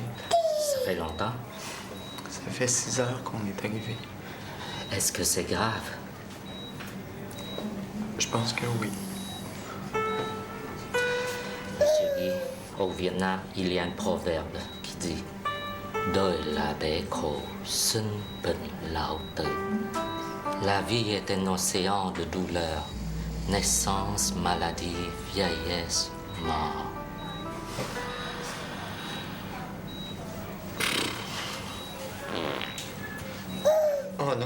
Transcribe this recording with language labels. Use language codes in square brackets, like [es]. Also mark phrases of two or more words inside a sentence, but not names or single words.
[fr] Ça fait longtemps. Ça fait 6 heures qu'on est arrivé. Est-ce que c'est grave? Je pense que oui. Monsieur Guy, au Vietnam, il y a un proverbe qui dit [vi] Đời là bé khổ, sinh bệnh lão tử. [fr] La vie est un océan de douleur. Naissance, maladie, vieillesse, mort. Oh non.